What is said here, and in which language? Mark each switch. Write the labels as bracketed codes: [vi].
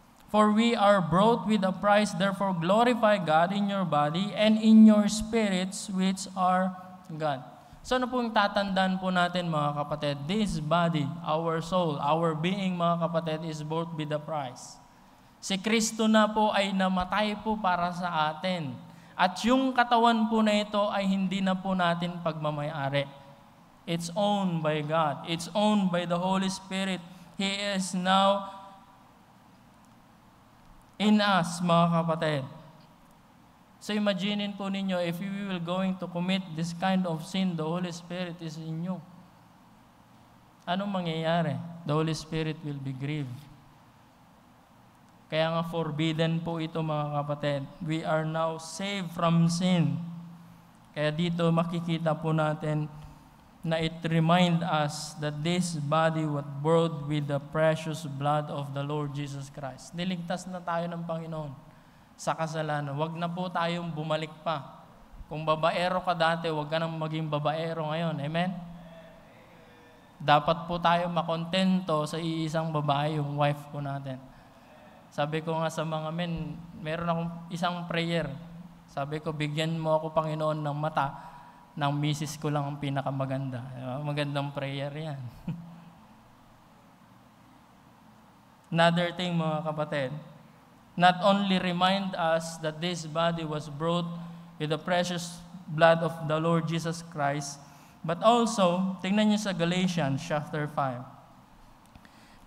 [en] For we are bought with a price, therefore glorify God in your body and in your spirits, which are God. [tl] So ano po yung tatandaan po natin, mga kapatid? [en] This body, our soul, our being, mga kapatid, is bought with a price. [tl] Si Kristo na po ay namatay po para sa atin. At yung katawan po na ito ay hindi na po natin pagmamayari. [en] It's owned by God. It's owned by the Holy Spirit. He is now in us, mga kapatid. So imagine po ninyo, if we will going to commit this kind of sin, the Holy Spirit is in you. [tl] Anong mangyayari? [en] The Holy Spirit will be grieved. [tl] Kaya nga forbidden po ito, mga kapatid. [en] We are now saved from sin. [tl] Kaya dito makikita po natin na [en] it remind us that this body was bought with the precious blood of the Lord Jesus Christ. [tl] Niligtas na tayo ng Panginoon sa kasalanan. Huwag na po tayong bumalik pa. Kung babaero ka dati, huwag ka nang maging babaero ngayon. Amen? Dapat po tayo makontento sa iisang babae, yung wife po natin. Sabi ko nga sa mga men, meron akong isang prayer. Sabi ko, bigyan mo ako, Panginoon, ng mata ng misis ko lang ang pinakamaganda. Magandang prayer yan. [en] Another thing, mga kapatid, not only remind us that this body was brought with the precious blood of the Lord Jesus Christ, but also, [tl] tingnan niyo sa Galatians chapter 5.